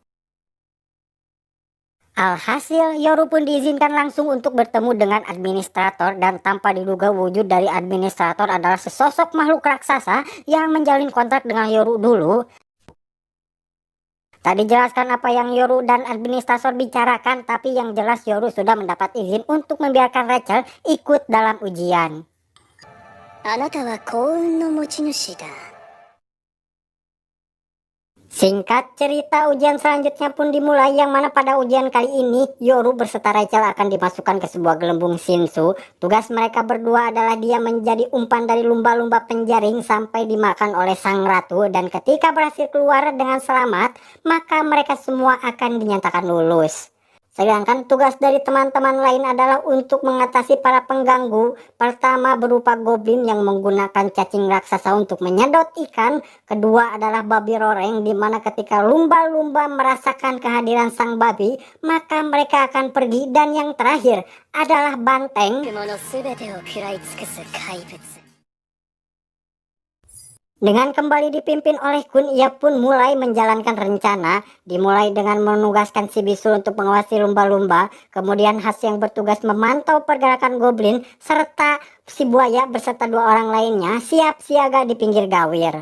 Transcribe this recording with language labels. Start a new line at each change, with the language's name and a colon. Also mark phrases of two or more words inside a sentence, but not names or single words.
Indonesian: Alhasil, Yoru pun diizinkan langsung untuk bertemu dengan administrator, dan tanpa diduga wujud dari administrator adalah sesosok makhluk raksasa yang menjalin kontrak dengan Yoru dulu. Tak dijelaskan apa yang Yoru dan administrator bicarakan, tapi yang jelas Yoru sudah mendapat izin untuk membiarkan Rachel ikut dalam ujian.
Japanese: あなたは幸運の持ち主だ。
Indonesian: Singkat cerita, ujian selanjutnya pun dimulai, yang mana pada ujian kali ini Yoru berserta Rachel akan dimasukkan ke sebuah gelembung Shinsu. Tugas mereka berdua adalah dia menjadi umpan dari lumba-lumba penjaring sampai dimakan oleh sang ratu, dan ketika berhasil keluar dengan selamat, maka mereka semua akan dinyatakan lulus. Sedangkan tugas dari teman-teman lain adalah untuk mengatasi para pengganggu. Pertama berupa goblin yang menggunakan cacing raksasa untuk menyedot ikan. Kedua adalah babi roreng, di mana ketika lumba-lumba merasakan kehadiran sang babi, maka mereka akan pergi. Dan yang terakhir adalah banteng.
Japanese: 雲のすべてを食らい尽くす怪物。
Indonesian: Dengan kembali dipimpin oleh Kun, ia pun mulai menjalankan rencana. Dimulai dengan menugaskan si bisul untuk mengawasi lumba-lumba. Kemudian Has yang bertugas memantau pergerakan goblin, serta si buaya beserta 2 orang lainnya siap siaga di pinggir gawir.